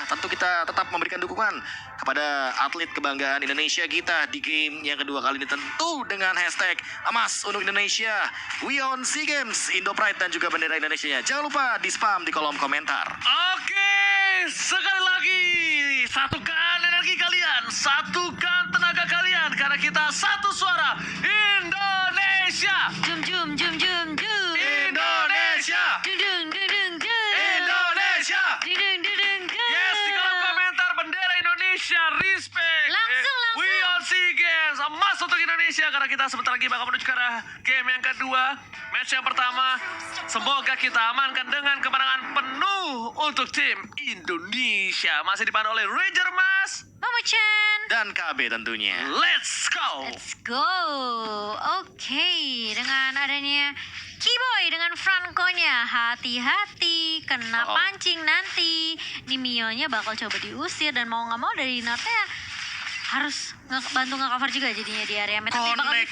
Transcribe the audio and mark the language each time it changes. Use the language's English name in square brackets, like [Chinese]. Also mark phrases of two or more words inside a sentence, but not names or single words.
[Indonesian] Tentu kita tetap memberikan dukungan kepada atlet kebanggaan Indonesia kita di game yang kedua kali ini, tentu dengan hashtag emas untuk Indonesia, [English] We on SEA Games, Indo Pride [Indonesian] dan juga bendera Indonesia. Jangan lupa di spam di kolom komentar. Oke, sekali lagi satukan energi kalian, satukan tenaga kalian, karena kita satu suara, Indonesia. Jum jum jum jum jum. Indonesia. Dung dung dung dung dung. Indonesia. Dung dung dung dung dung. Yes, di kolom komentar bendera Indonesia, respect. Langsung. [English] We on SEA Games, [Indonesian] emas untuk Indonesia, karena kita sebentar lagi bakal menuju ke arah game yang kedua. Match yang pertama, semoga kita amankan dengan kemenangan penuh untuk tim Indonesia. Masih dipandu oleh Ranger Mas Mama Chan. Dan KB tentunya. [English] Let's go. Let's go. [Indonesian] Oke, dengan adanya Keyboy dengan Franco-nya, hati-hati kena pancing nanti. Ini Mio-nya bakal coba diusir dan mau nggak mau dari Natnya harus bantu nge-cover juga jadinya di area mid. Tapi bakal Connect